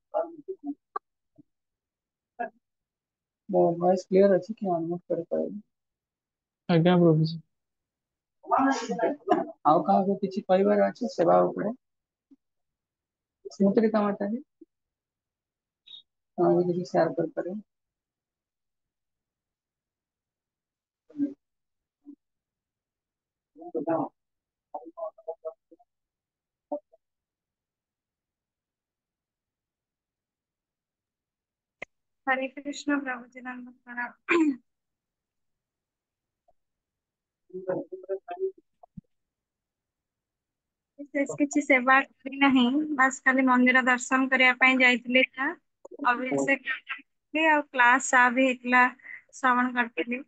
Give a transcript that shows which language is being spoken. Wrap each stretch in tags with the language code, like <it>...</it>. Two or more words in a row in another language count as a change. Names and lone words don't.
<or>ମୋ</or> <en>voice clear</en> <or>ଅଛି କି ଅନମ୍ୟୁଟ କରି କହିବି? ଆଜ୍ଞା ପ୍ରଭୁଜୀ। ଆଉ କାହାକୁ କିଛି କହିବାର ଅଛି ସେବା ଉପରେ? ସ୍ମୃତିରେ କାମଟା ବି ତମେ ବି କିଛି ସେୟାର କରିପାରିବ।</or> <hi>हरे कृष्ण प्रभु जी नंद प्रणाम।</hi> <or>ବିଶେଷ କିଛି ସେବା କରିନାହିଁ, ବାସ୍ ଖାଲି ମନ୍ଦିର ଦର୍ଶନ କରିବା ପାଇଁ ଯାଇଥିଲି ଯାହା। ଅଭିଷେକ କରିଥିଲି ଆଉ କ୍ଲାସ ବି ହେଇଥିଲା, ଶ୍ରବଣ କରିଥିଲି।</or>